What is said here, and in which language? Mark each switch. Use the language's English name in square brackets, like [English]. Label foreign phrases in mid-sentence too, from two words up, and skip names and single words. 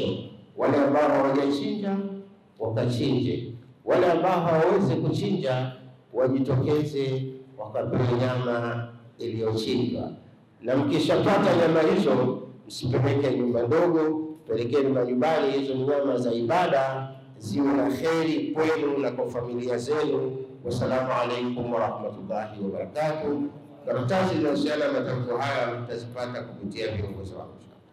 [Swahili] Wale ambao hawajachinja wakachinje, wale ambao hawawezi kuchinja wajitokeze wakapewe nyama iliyochinjwa. Na mkishapata nyama hizo msipeleke nyumba ndogo, pelekeni majumbani. Hizo nyama za ibada ziwe na kheri kwenu na kwa familia zenu. [Arabic] والسلام عليكم ورحمة الله وبركاته. [Swahili] Karatasi zinahusiana na matamko haya mtazipata kupitia viongozi wangu.